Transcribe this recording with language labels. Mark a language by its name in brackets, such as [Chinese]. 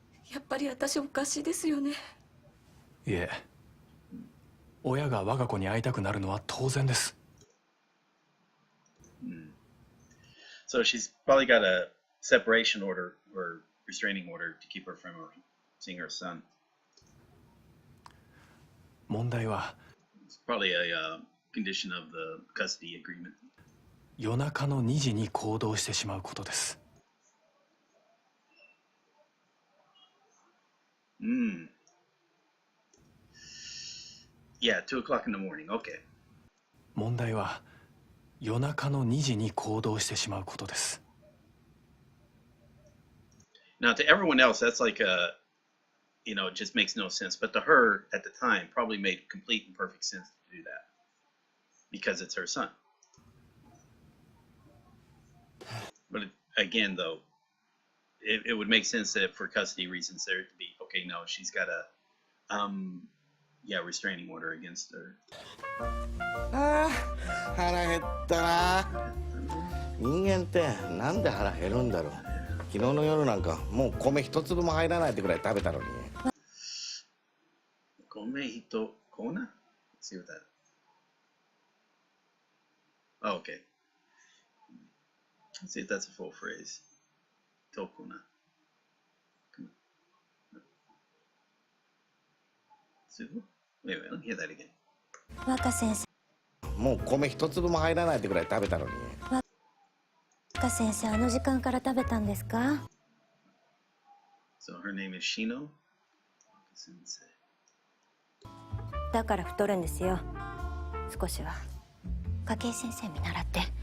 [Japanese] やっぱり私おかしいですよね。いえ、親が我が子に会いたくなるのは当然です。 [English] So she's probably got a separation order or restraining order to keep her from seeing her son. [Japanese] 問題は [English] It's probably a condition of the custody agreement. [Japanese] 夜中の2時に行動してしまうことです。 [English] Yeah, 2 o'clock in the morning. Okay. [Japanese] 問題は夜中の2時に行動してしまうことです。 [English] Now, to everyone else, that's like a, you know, it just makes no sense. But to her, at the time, probably made complete and perfect sense to do that because it's her son. But again, though, it would make sense that for custody reasons there to be, okay, no, she's got a, restraining order against her. [Japanese] ああ、腹減ったな。人間ってなんで腹減るんだろう。昨日の夜なんかもう米一粒も入らないってくらい食べたのに。米一コーナー [English] Let's see what that. Oh, okay. Let's see if that's a full phrase. Tokuna. Come on. Subu? Wait, let me hear that again. [Japanese] 若先生。もう米一粒も入らないってくらい食べたのに。若先生、あの時間から食べたんですか？ [English] So her name is Shino? 先生。 [Japanese] だから太るんですよ。少しは。筧先生見習って。